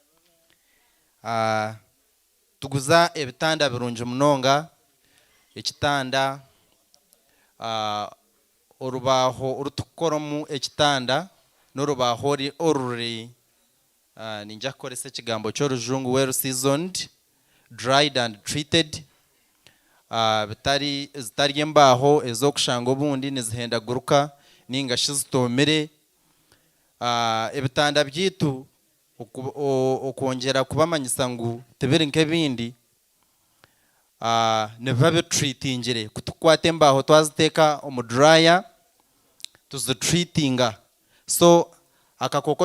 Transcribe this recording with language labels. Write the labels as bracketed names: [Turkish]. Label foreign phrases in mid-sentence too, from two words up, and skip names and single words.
[Nyankole] tuguza ebitanda birungi munonga ekitanda orubaho urutukoromu ekitanda n'orubaho oruri ninja koresa ekigambo ky'orujungu [English] well seasoned dried and treated [Nyankole] zitari embaho ezokushanga obundi nizihenda guruka ninga shizitomere ebitanda byitu okongera kubamanyisa ngu tebiri nk'ebindi nibiba bitreatingire kutukwata embaho twaziteka omu dryer tuzitreatinga so akakoko